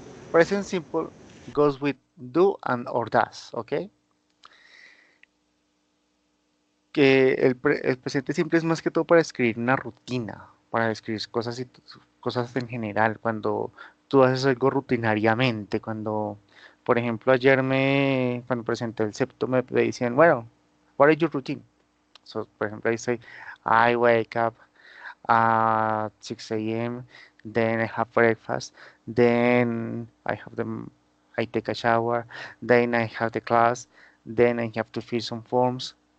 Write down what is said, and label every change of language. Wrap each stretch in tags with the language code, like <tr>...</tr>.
<en>Present simple goes with do and or does. Ok.</en> <es>Que el presente simple es más que todo para escribir una rutina, para describir cosas, y cosas en general, cuando tú haces algo rutinariamente, cuando, por ejemplo, cuando presenté el septo, me decían, bueno,</es> <en>what is your routine? So,</en> <es>por ejemplo,</es> <en>I say, I wake up at 6 a.m., then I have breakfast, then I take a shower, then I have the class, then I have to fill some forms.</en>